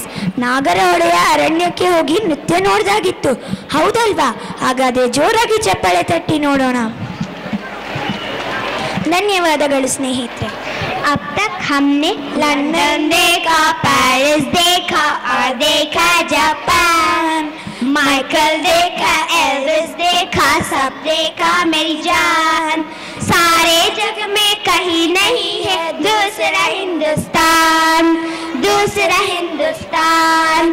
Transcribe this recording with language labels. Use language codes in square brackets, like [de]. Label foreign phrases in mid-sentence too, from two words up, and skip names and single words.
[kn] ನಾಗರಹೊಳೆಯ ಅರಣ್ಯಕ್ಕೆ ಹೋಗಿ ನೃತ್ಯ ನೋಡ್ದಾಗಿತ್ತು, ಹೌದಲ್ವಾ? ಹಾಗಾದ್ರೆ ಜೋರಾಗಿ ಚಪ್ಪಾಳೆ ತಟ್ಟಿ ನೋಡೋಣ. ಧನ್ಯವಾದಗಳು ಸ್ನೇಹಿತರೆ. [hi] अब तक हमने लंदन देखा, पेरिस देखा और देखा जापान। माइकल देखा, एल्विस देखा, सब देखा मेरी जान। सारे जग में कहीं नहीं है दूसरा हिंदुस्तान, दूसरा हिंदुस्तान।